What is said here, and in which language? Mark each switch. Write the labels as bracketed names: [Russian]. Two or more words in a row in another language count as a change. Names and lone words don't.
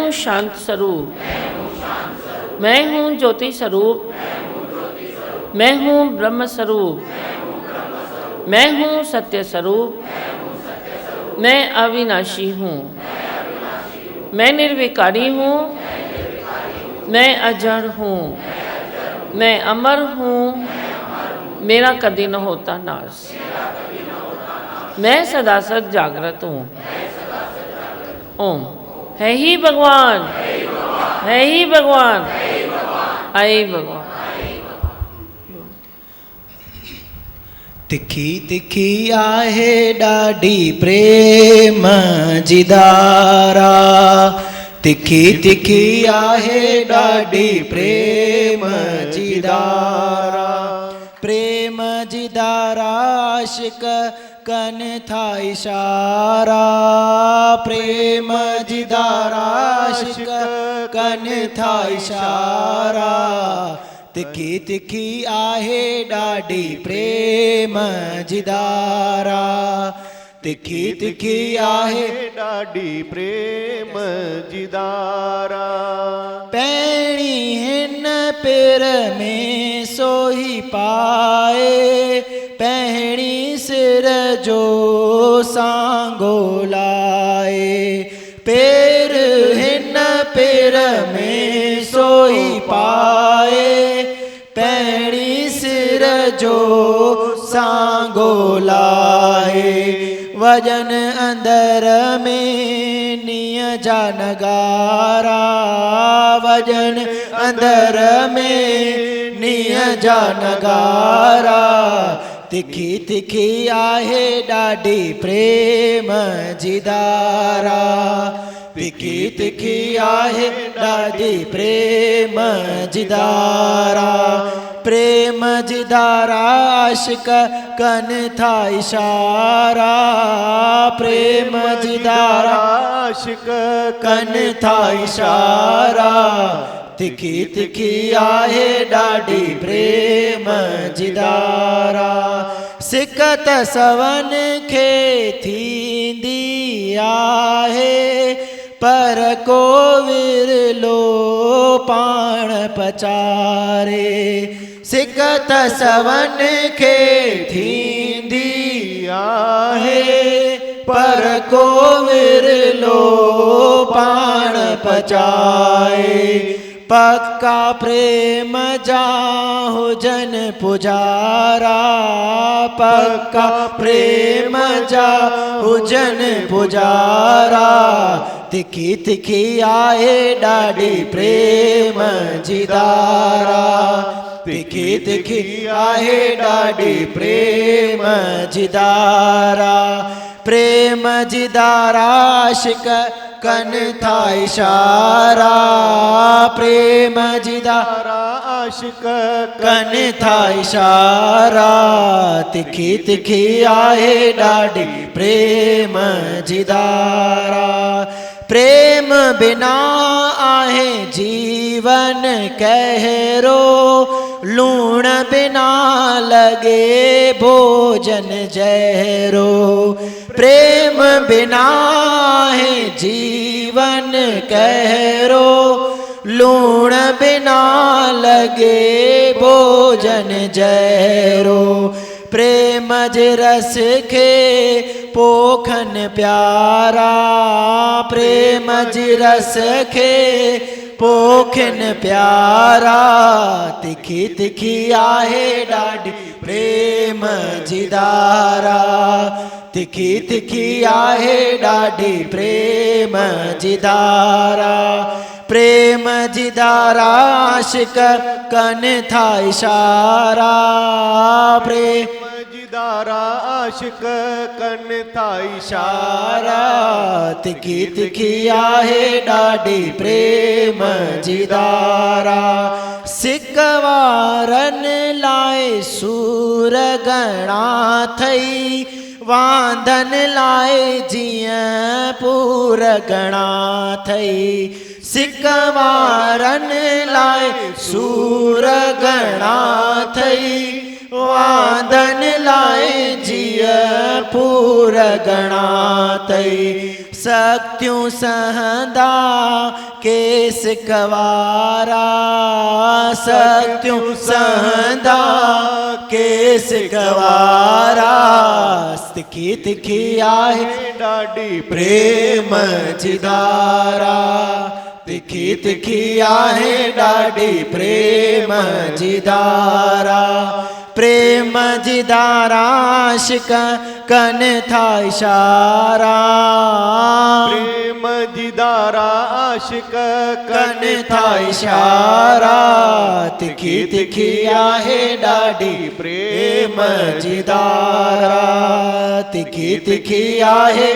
[Hindi] शांत स्वरूप, मैं हूँ ज्योति स्वरूप, मैं हूँ ब्रह्म स्वरूप, मैं हूँ सत्य स्वरूप, मैं अविनाशी हूँ, मैं निर्विकारी हूँ, मैं अजड़ हूँ, मैं अमर हूँ, मेरा कभी न होता नाश, मैं सदा सद जागृत हूँ। ओम। है ही भगवान, है ही भगवान, आई भगवान। [Sindhi] तिखी तिखी आहे ॾाढी प्रेम जी धारा, तिखी तिखी आहे ॾाढी प्रेम जी धारा, प्रेम जी धारा आशिक कन था इशारा, प्रेम जी धारा आशिक कन था इशारा, तिखी तिखी आहे ॾाढी प्रेम जी धारा, तिखी तिखी आहे ॾाढी प्रेम जी धारा, पहिणी हिन पेर में सोही पाए, पहिणी सिर जो सांगो लाए, पेर हिन पेर में सोही पाए, पहिणी सिर जो सांगो लाए, वजन अंदर में निय जा नगारा, वजन अंदर में निय जा नगारा, तिखी तिखी आहे ॾाढी प्रेम जी धारा, तिखी तिखी आहे ॾाढी प्रेम जी धारा, प्रेम जी धारा आशिक कन था इशारा, प्रेम जी धारा आशिक कन था इशारा, तिखी तिखी आहे ॾाढी प्रेम जी धारा, सिकत सवन खे थींदी आहे, पर को विरलो पाण पचारे, सिकत सवन खे थींदी आहे, पर को विरलो पाण पचाए, पक्का प्रेम जा हुजन पुजारा, पक्का प्रेम जा हुजन पुजारा, तिखी तिखी आहे ॾाढी प्रेम जी धारा, तिखी तिखी आहे ॾाढी प्रेम जी धारा, प्रेम जी धारा आशिक कन था इशारा, प्रेम जी धारा आशिक कन था इशारा, तिखी तिखी आहे ॾाढी प्रेम जी धारा, प्रेम बिना आहे जीवन कहरो, लूण बिना लगे भोजन जहरो, प्रेम बिना है जीवन कहरो, लूण बिना लगे भोजन जहरो, प्रेम जे रस खे पोखन प्यारा, प्रेम जे रस खे पोखन प्यारा, तिखी तिखी आहे ॾाढी प्रेम जी धारा, तिखी तिखी आहे ॾाढी प्रेम जी धारा, प्रेम जी धारा आशिक कन था इशारा, प्रेम जी धारा आशिक कन था इशारा, तिखी तिखी आहे ॾाढी प्रेम जी धारा, सिक वारनि लाइ सूर घणा थई, वांधन लाइ जीअं पूर घणा थई, सिकवारन लाए सूर गणा थई वादन लाए जिय पूर गणा थई शक्तियों सहदा केस कवारा शक्तियों सहदा केस कवारा तिखी तिखी आहे डाडी प्रेम जिदारा तिखी तिखी आहे ॾाढी प्रेम जिदारा प्रेम जिदारा आशिक कन था इशारा प्रेम जिदारा आशिक कन था इशारा तिखी तिखी आहे ॾाढी प्रेम जिदारा तिखी तिखी आहे